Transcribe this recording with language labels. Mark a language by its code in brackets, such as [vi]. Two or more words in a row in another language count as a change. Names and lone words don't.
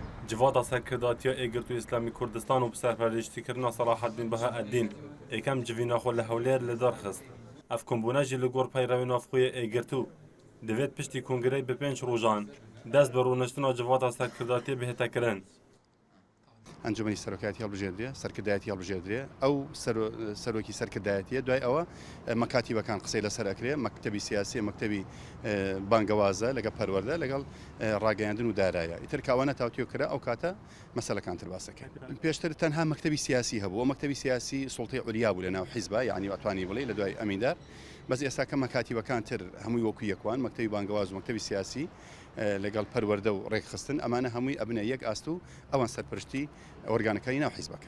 [ku] جواتا سرکرداتیا ایگرتو اسلامی کردستان و بسرپرشتیکردنا صلاح الدین بها الدین ایکم جوینا خو لهولیر لدار خست اف کمبونا جی لگور پیروی نافخوی ایگرتو دوید پشتی کنگره به 5 روزان دست به رونشتنا جواتا سرکرداتیا بهتا کرن [ckb] ئەنجومەنی سەرۆکایەتی هەڵبژێردرێ سەرکردایەتی هەڵبژێردرێ ئەو سەرۆکی سەرکردایەتیە دوای ئەوە مەکاتیبەکان قسەی لەسەر ئەکرێ مەکتەبی سیاسی مەکتەبی بانگەوازە لەگە پەروەردە لەگەڵ ڕاگەیاندن و دارایە ئیتر کاوانە تاوتیۆکرا ئەو کاتە مەسەلەکانتر باسەکەن پێشتر تەنها مەکتەبی سیاسی هەبوو مەکتەبی سیاسی [ar] سوڵتەی عولیا [ckb] بوو لە ناو حیزبە یعنی واتوانی بڵێ لە دوای ئەمیندار بەس ئێستاکە مەکاتیبەکان تر هەمووی وەکو یەکوان مەکتەبی بانگەواز و مەکتەبی سیاسی لەگەڵ پەروەردە و ڕێکخستن ئەمانە هەمووی ئەبنە یەک ئاست و ئەوان سەرپرشتی ئۆرگانەکانی ناو حیزبەکە